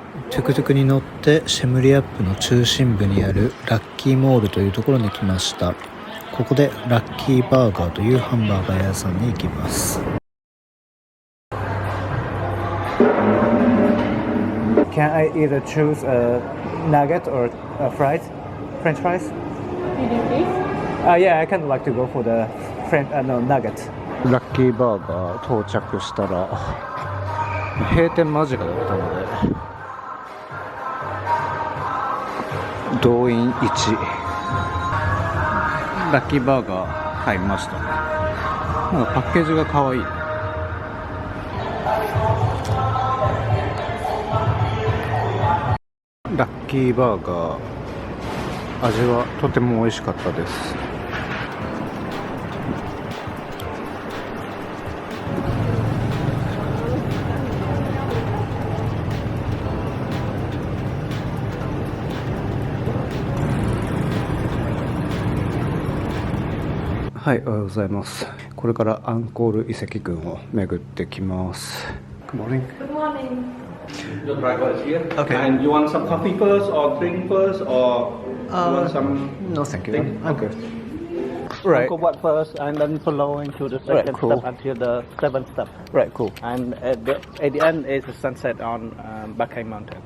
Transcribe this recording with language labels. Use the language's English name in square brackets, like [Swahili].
[Japanese] トゥクトゥクに乗ってシェムリアップの中心部にあるラッキーモールというところに来ました。ここでラッキーバーガーというハンバーガー屋さんに行きます。 [English] Can I either choose a nugget or a fries? French fries? Medium beef? Yeah, I kind of like to go for the nugget. [Japanese] ラッキーバーガー到着したら閉店間近だったので動員1ラッキーバーガー買いましたね。なんかパッケージが可愛い。ラッキーバーガー味はとても美味しかったです。はい、おはようございます。これからアンコール遺跡群を巡ってきます。 [English] Good morning. Good morning. Your driver is here. Okay. And you want some coffee first, or drink first, or you want some? No, thank you. Thing? I'm good. Right. Right. Go what first, and then following to the Right, second cool. step until the seventh step. Right, cool. And at the end is the sunset on Bakai Mountain.